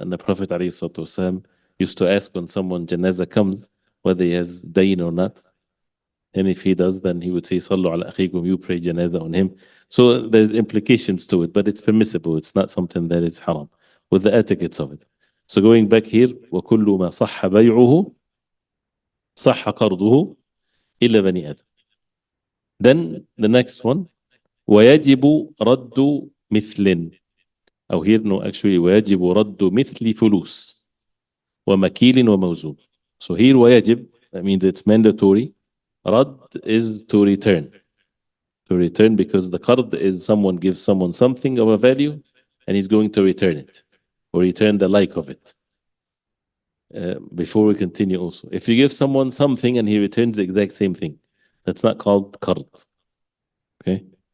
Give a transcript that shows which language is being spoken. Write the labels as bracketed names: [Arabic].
[English] And the Prophet ﷺ used to ask when someone janazah comes, whether he has dayn or not. And if he does, then he would say, [Arabic] Sallu ala akhikum, [English] you pray janazah on him. So there's implications to it, but it's permissible. It's not something that is haram, with the etiquettes of it. So going back here, [Arabic] وَكُلُّ مَا صَحَّ بَيْعُهُ صَحَّ قَرْضُهُ إِلَّا بَنِي آدَمَ. [English] Then the next one, [Arabic] وَيَجِبُ رَدُّ مِثْلٍ. [English] Oh, here, no, actually, [Arabic] وَيَجِبُ رَدُّ مِثْلِ فُلُوس وَمَكِيلٍ وَمَوْزُونٍ. [English] So here, [Arabic] وَيَجِب, [English] that means it's mandatory. Rad is to return. to return, because the qard is someone gives someone something of a value and he's going to return it or return the like of it. Before we continue also, if you give someone something and he returns the exact same thing, that's not called qard. Okay?